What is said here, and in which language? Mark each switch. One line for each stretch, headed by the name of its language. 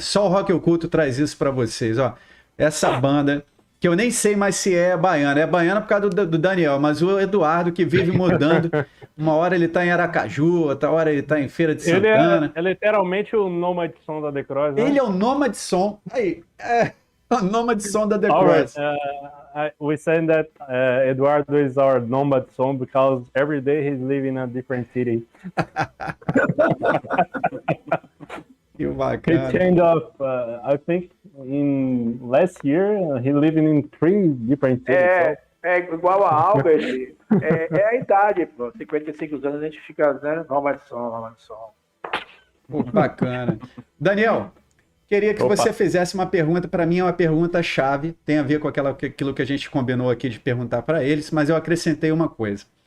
Portuguese: Só o Rock Oculto traz isso pra vocês, ó. Essa banda, que eu nem sei mais se é baiana. É baiana por causa do Daniel, mas o Eduardo, que vive mudando. Uma hora ele tá em Aracaju, outra hora ele tá em Feira de Santana. Ele é literalmente o nômade som da The Cross, né? Ele é o nômade som. Aí, o nômade som da The Cross.
English: We say that Eduardo is our nomad song because every day he's living in a different city.
Portuguese: Que bacana.
English: He changed I think in last year he living in 3 different cities.
Portuguese: Igual a Albert, é a idade, pô. 55 anos a gente fica, né? Nomad som. Pô, bacana. Daniel, queria que você fizesse uma pergunta, para mim é uma pergunta chave, tem a ver com aquilo que a gente combinou aqui de perguntar para eles, mas eu acrescentei uma coisa.